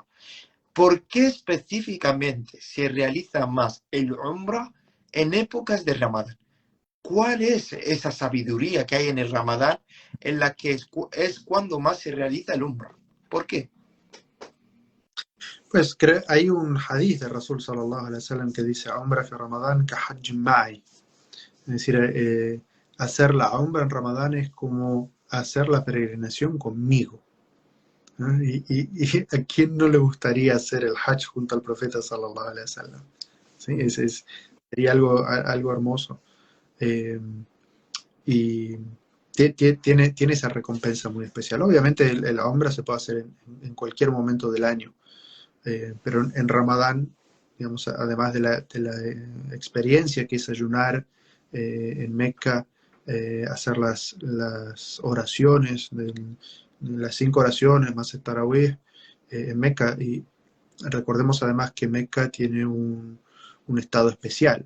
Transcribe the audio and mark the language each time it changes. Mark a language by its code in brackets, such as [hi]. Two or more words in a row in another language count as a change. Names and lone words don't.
[es] ¿Por qué específicamente se realiza más el Umrah en épocas de Ramadán? ¿Cuál es esa sabiduría que hay en el Ramadán en la que es cuando más se realiza el Umrah? ¿Por qué? Pues hay un hadith de Rasul [ar] صلى الله عليه وسلم [es] que dice [ar] عمرة في رمضان كحجة معي. [es] Es decir, hacer la Umrah en Ramadán es como hacer la peregrinación conmigo. ¿No? Y a quién no le gustaría hacer el Hajj junto al profeta [ar] صلى الله عليه وسلم. [es] ¿Sí? Sería algo hermoso. Y tiene esa recompensa muy especial. Obviamente la Umrah se puede hacer en cualquier momento del año, pero en Ramadán, digamos, además de la experiencia que es ayunar en Meca, hacer las oraciones, las 5 oraciones más el Tarawih en Meca, y recordemos además que Meca tiene un estado especial.